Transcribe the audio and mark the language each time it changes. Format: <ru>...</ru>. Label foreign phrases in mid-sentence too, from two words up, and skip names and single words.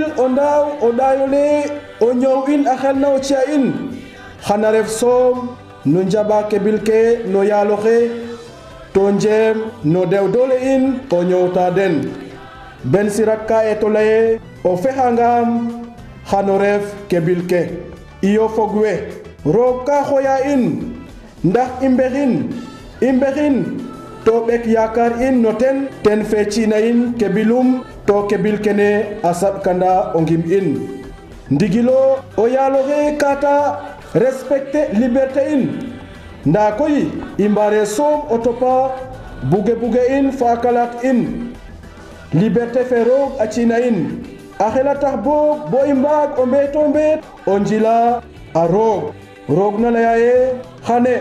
<srr>o ndaaw o ɗaayole o ñoow in a xelna o ci'a in xana ref soom no njaɓa kebil ke no yaal oxe to njeem no dew doole in o ñoowta den Ben Sirak ka eto laye o fexangam xano ref kebil ke iyo fog we roog ka xoya in ndax i mbexin to ɓek yaakaar in no ten fe ci'na in kebilum to kebil kene a saɗkanda o ngim in ndigilo o yaal oxe kata</srr> <fr>respecter liberté</fr> <srr>in ndaa koy i mbaare soom o topa buge in fa a kalaat in liberté fe roog a ci'na in a xela tax boog bo i mbaag o mbeeto mbeet o njila a roog na laya ye xane</srr>